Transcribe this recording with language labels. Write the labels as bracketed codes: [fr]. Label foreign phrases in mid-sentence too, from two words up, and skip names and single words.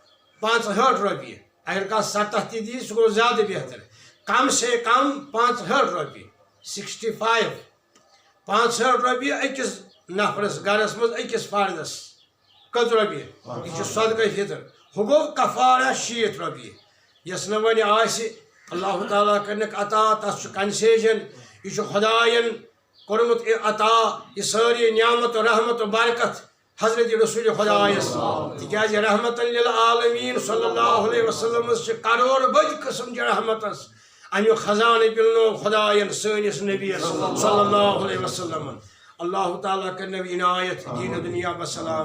[ks] 65 رۄپیہِ اگر کانٛہہ 70 تہِ دی سُہ گوٚو زیادٕ بہتر کم سے کم 65 رۄپیہِ 65 رۄپیہِ أکِس نفرس گرس منٛز أکِس فردس کٔژ رۄپیہِ یہِ چھُ صدقہ فطر ہُہ گوٚو کفارہ 60 رۄپیہِ یۄس نہٕ وۄنۍ آسہِ اللہ تعالیٰ کٔرنکھ عطا تتھ چھُ کنسیشن یہِ چھُ خۄدایَن کوٚرمُت عطا یہِ سٲری نعمت و رحمت و برکت حضرت رسول خدایس تِکیٛازِ [ar] رحمتن للعالمیٖن صلی اللہ علیہ وسلمس [ks] چھِ کرور بٔدۍ قٕسم چہِ رحمتس امیُک خزانہٕ پِلنو خدایَن سٲنِس نبیَس [ar] صلی اللہ علیہ وسلمن [ks] اللہ تعالیٰ کرنو عنایت دیٖنہٕ دُنیا بسلام